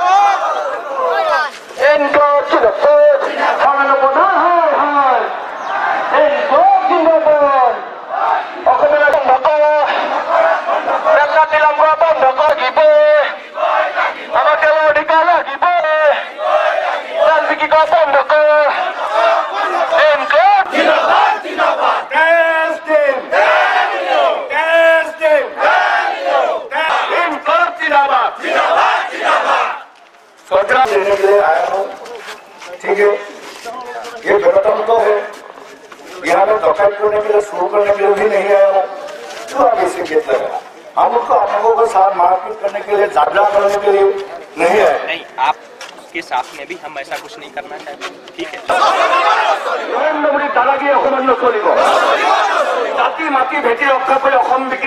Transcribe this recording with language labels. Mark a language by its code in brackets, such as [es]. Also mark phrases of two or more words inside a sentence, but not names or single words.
[as] ইনকলাব জিন্দাবাদ সৰ্বানন্দ হয় হয় ইনকলাব জিন্দাবাদ অসমীয়া বন্ধ কৰা পেট্ৰল নিলাম কৰা বন্ধ কৰিব আমাৰ তেলৰ অধিকাৰ লাগিব তেল বিক্ৰী কৰা বন্ধ কৰা ইনকলাব জিন্দাবাদ জিন্দাবাদ [hi] लेने के लिए आया हूँ ठीक है ये गणतंत्र है यहाँ में डकैत करने के लिए शुरू करने के लिए भी नहीं आया हूँ क्यों आप इसे कहते हैं हम उनको आप लोगों के साथ मारपीट करने के लिए झगड़ा करने के लिए नहीं आए नहीं आपके साथ में भी हम ऐसा कुछ नहीं करना चाहते ठीक है [as] नरेंद्र मोदी दादागिरी অসমান নচলিব জাতি মাটি ভেটি ৰক্ষা কৰি অসম বিক্ৰী